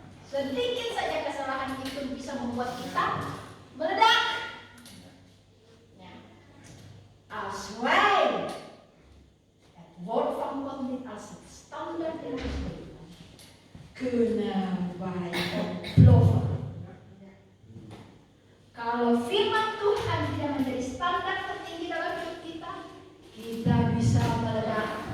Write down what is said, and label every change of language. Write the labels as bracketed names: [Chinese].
[Indonesian] Sedikit saja kesalahan itu bisa membuat kita meledak. [Dutch] Ja. Als wij het woord van God niet als het standaard in ons leven, kunnen wij ontploffen. [Indonesian] Kalau firman Tuhan tidak menjadi standar tertinggi dalam hidup kita, kita bisa meledak.